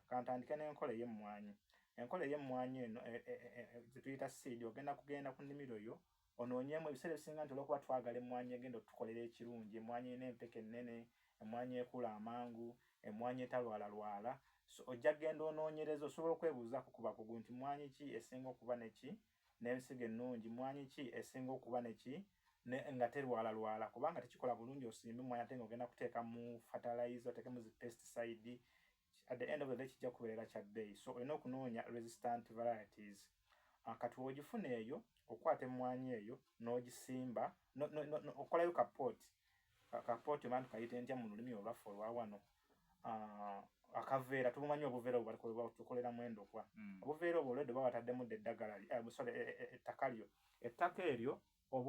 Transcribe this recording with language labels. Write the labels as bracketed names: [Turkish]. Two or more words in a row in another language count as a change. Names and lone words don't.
[Ganda] Ka ntandike n'enkola ey'emmwanyi. Enkola ey'emmwanyi eno, eh, eh, eh, eh, ze tuyita seed, ogenda kugenda ku nnimiro yo, onoonyeemu ebiseera ebisinga nti olw'okuba twagala emmwanyi egenda otukolera ekirungi, emmwanyi erina empeke ennene, emmwanyi ekula amangu, emmwanyi etalwalalwala. So ojja kgenda onoonyereza, osobola okwebuuza ku kuba kugu nti mmwanyi ki esinga okuba ne ki, n'ensigo ennungi, mmwanyi ki esinga okuba ne ki, ne, nga terwalalwala, kubanga tekikola bulungi osimbe emmwanyi ate ng'ogenda kuteeka mu fertilizer, oteeke mu zi pesticide, [English] at the end of the day [Ganda] kijja kubeerera kya bbeeyi. So olina okunoonya [English] resistant varieties. [Ganda] Ah, kati w'ogifuna eyo, okwata emmwanyi eyo, n'ogisimba, no, no, no, no, okolayo ka pot, ka, ka port man kayite ntya mu lulimi olwaffe olwa wano? Ah, akaveera, tubumanyi obuveera obwo bali kwe, tukoleramu endokwa. Mm. Obuveera obwo already baba bataddemu dda eddagala li-, eh, sorry, eh, eh, ettaka lyo. Ettaka eryo oba